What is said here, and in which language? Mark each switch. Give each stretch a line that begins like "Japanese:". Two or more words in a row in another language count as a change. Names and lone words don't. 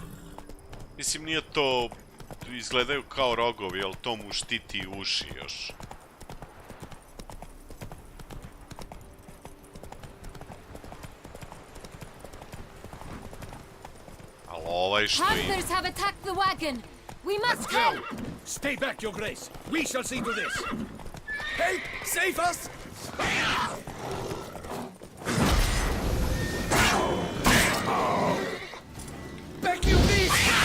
Serbian: Mislim, nije to... Izgledaju kao rogovi, ali to mu štiti uši još. Ali ovaj što ima...
English: Hunters have attacked the wagon! We must go! Stay back, your grace! We shall see to this! Help! Save us! Back, you beast!